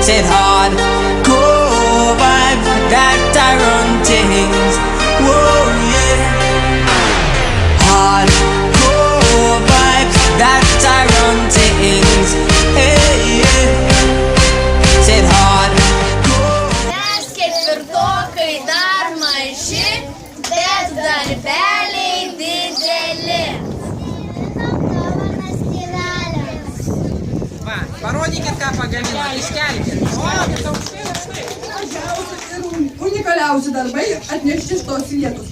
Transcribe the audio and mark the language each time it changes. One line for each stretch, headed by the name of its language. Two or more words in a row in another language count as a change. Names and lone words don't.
English: Said hardcore vibes that I run things, whoa, yeah. Hardcore vibes that I run things, hey, yeah. Said hardcore.
Lithuanian: Mes ketvirtokai dar maži, bet darbeliai dideli. Parodykit, ką pagaminat, iškelkit. Unikaliausi darbai atnešti iš tos vietos.